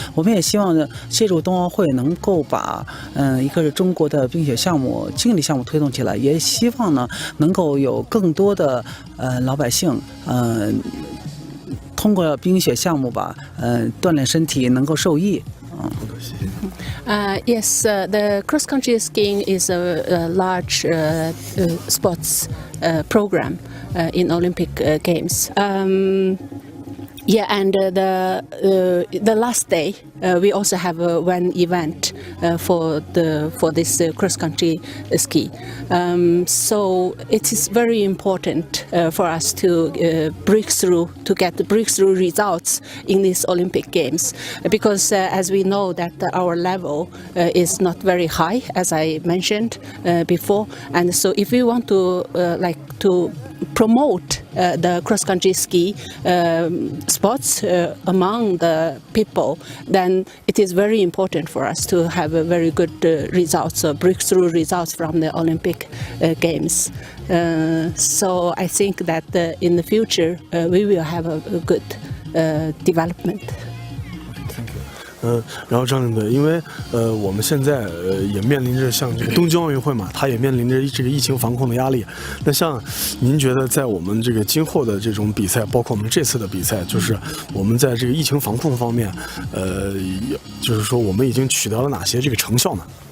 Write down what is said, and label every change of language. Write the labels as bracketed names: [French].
[Chinese] 我们也希望呢，借助冬奥会能够把一个是中国的冰雪项目、竞技项目推动起来，也希望呢能够有更多的老百姓通过冰雪项目吧锻炼身体，能够受益。 [English] Yes, the cross-country skiing is a large sports program in Olympic Games. Yeah, and the last day we also have one event for this cross-country ski. So it is very important for us to get the breakthrough results in these Olympic Games, because as we know that our level is not very high, as I mentioned before, and so if we want to promote the cross-country ski sports among the people, then it is very important for us to have a very good results, breakthrough results from the Olympic Games. So I think that in the future we will have a good development. Thank you. [Chinese] 然后张领队，因为我们现在也面临着像这个东京奥运会嘛，它也面临着这个疫情防控的压力。那像您觉得在我们这个今后的这种比赛，包括我们这次的比赛，就是我们在这个疫情防控方面，就是说我们已经取得了哪些这个成效呢？